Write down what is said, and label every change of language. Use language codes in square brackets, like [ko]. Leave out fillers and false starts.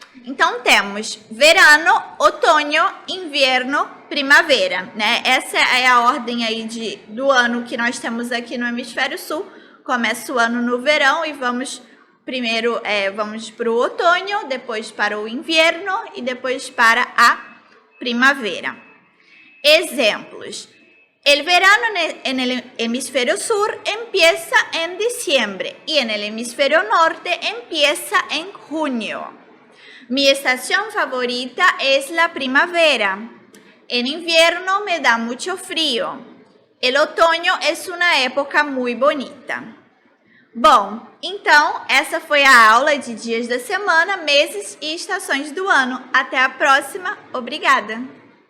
[pt] Então, temos verano, outono, inverno, primavera, né? Essa é a ordem aí do ano que nós temos aqui no hemisfério sul. Começa o ano no verão e vamos primeiro vamos para o outono, depois para o inverno e depois para a primavera. Exemplos. [es] El verano en el hemisferio sur empieza en diciembre y en el hemisferio norte empieza en junio. Mi estación favorita es la primavera. En invierno me da mucho frío. El otoño es una época muy bonita. [pt] Bom, então essa foi a aula de dias da semana, meses e estações do ano. Até a próxima. Obrigada!